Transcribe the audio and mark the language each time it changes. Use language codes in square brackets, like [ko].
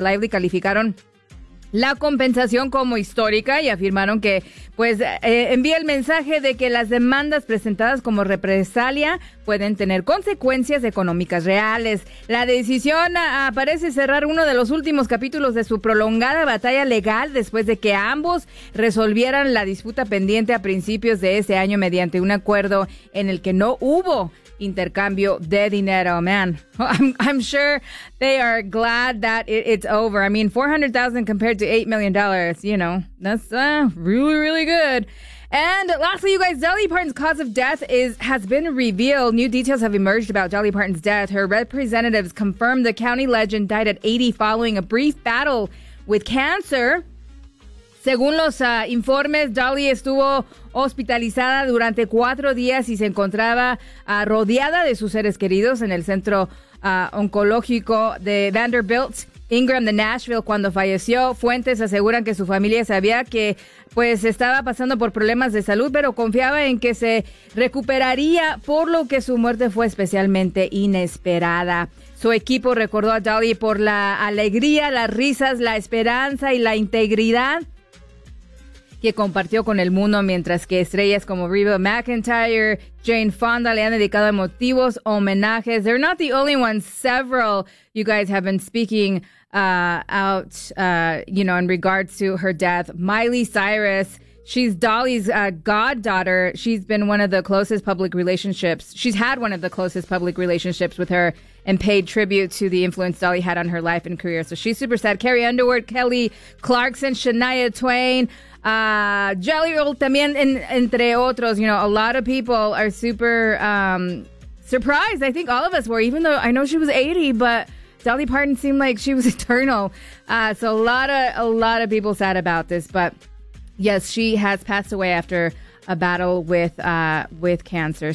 [es] Lively calificaron la compensación como histórica y afirmaron que pues envía el mensaje de que las demandas presentadas como represalia pueden tener consecuencias económicas reales. La decisión parece cerrar uno de los últimos capítulos de su prolongada batalla legal después de que ambos resolvieran la disputa pendiente a principios de ese año mediante un acuerdo en el que no hubo intercambio de dinero. [en] Man, I'm sure they are glad that it's over. I mean, $400,000 compared to $8 million, you know, that's really, really good. And lastly, you guys, Dolly Parton's cause of death has been revealed. New details have emerged about Dolly Parton's death. Her representatives confirmed the county legend died at 80 following a brief battle with cancer. [es] Según los informes, Dolly estuvo hospitalizada durante 4 días y se encontraba rodeada de sus seres queridos en el centro oncológico de Vanderbilt Ingram de Nashville cuando falleció. Fuentes aseguran que su familia sabía que pues estaba pasando por problemas de salud, pero confiaba en que se recuperaría, por lo que su muerte fue especialmente inesperada. Su equipo recordó a Dolly por la alegría, las risas, la esperanza y la integridad que compartió con el mundo, mientras que estrellas como Reba McEntire, Jane Fonda le han dedicado emotivos homenajes. [en] They're not the only ones. Several you guys have been speaking out, you know, in regards to her death. Miley Cyrus, she's Dolly's goddaughter. She's had one of the closest public relationships with her and paid tribute to the influence Dolly had on her life and career. So she's super sad. Carrie Underwood, Kelly Clarkson, Shania Twain, Jelly Roll, [es] también entre otros. [en] You know, a lot of people are super surprised. I think all of us were, even though I know she was 80, but Dolly Parton seemed like she was eternal. So a lot of people sad about this, but yes, she has passed away after a battle with cancer.